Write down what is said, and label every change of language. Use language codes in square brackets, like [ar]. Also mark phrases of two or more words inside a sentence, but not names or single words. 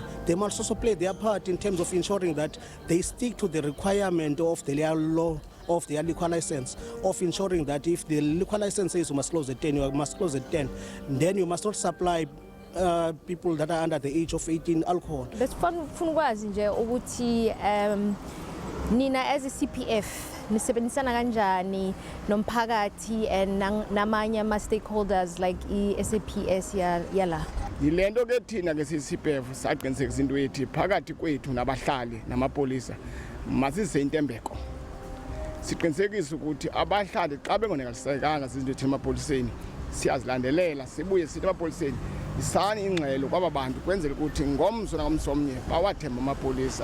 [en] They must also play their part in terms of ensuring that they stick to the requirement of the law of their liquor license, of ensuring that if the liquor license says you must close at 10, you must close at 10. Then you must not supply people that are under the age of 18 alcohol. [zu] Besifuna ukwazi nje ukuthi nina [en] as a CPF [zu] nisebenzisana kanjani nomphakathi and namanye ama stakeholders like SABC yala. [xh] Yilento ke thina ke CPF saqinisekisa into ethi phakathi kwethu nabahlali namapolisa masise intembeko. Siqinisekisa ukuthi abahlali xa bengonakalisekanga sizinto ethema emapoliseni siyazilandelela sibuye sithi emapoliseni isani ingxelo kwaba bantu kwenzela ukuthi ngomso nangomsomnye bawathemba amapolisa.